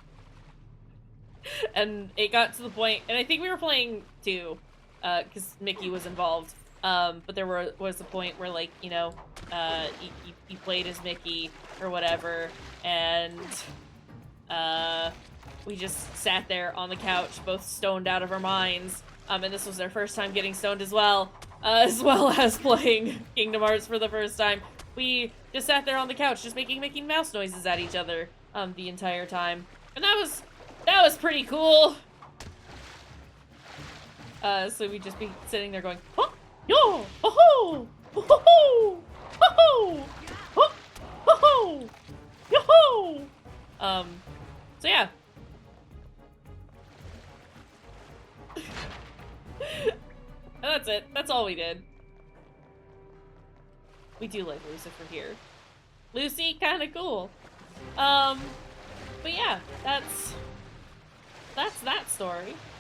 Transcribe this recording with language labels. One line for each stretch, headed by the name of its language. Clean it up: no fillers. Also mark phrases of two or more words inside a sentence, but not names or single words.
English: it got to the point, and I think we were playing two, because Mickey was involved, but there was a point where, like, you know, he played as Mickey or whatever, and we just sat there on the couch, both stoned out of our minds, and this was their first time getting stoned as well as playing Kingdom Hearts for the first time. We just sat there on the couch, just making Mickey Mouse noises at each other, the entire time, and that was pretty cool. So we'd just be sitting there going, huh, yo, ho ho, ho ho, ho ho, ho ho, yo ho. So yeah. And that's it. That's all we did. We do like Lucifer here. Lucy, kinda cool. But yeah, that's that story.